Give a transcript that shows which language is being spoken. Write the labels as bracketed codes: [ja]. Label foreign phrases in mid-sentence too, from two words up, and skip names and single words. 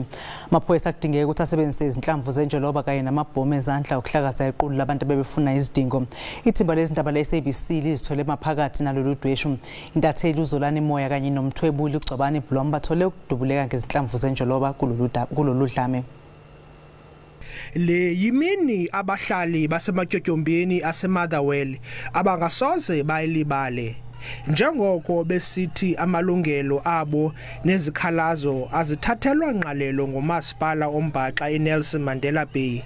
[zu] Amaphoyisa kudingeke ukuthi asebenzise izinhlavu zenjoloba kanye namabhomu ezandla ukuhlakaza iqulu labantu befuna izidingo. Ithimba lezindaba leSABC lizithola maphakathi nalolu dweshu. Intatheli uzolani moya kanye nomthwebuli uGcabani Blom bathole ukudubuleka ngezinhlavu zenjoloba kulolu dlame. [xh] Le yimini abahlali basematyotyombyeni aseMotherwell abangasoze bayilibale. Njengoko besithi amalungelo abo nezikhalazo azithathelwa ngqalelo ngomasipala ombhaxa eNelson Mandela Bay.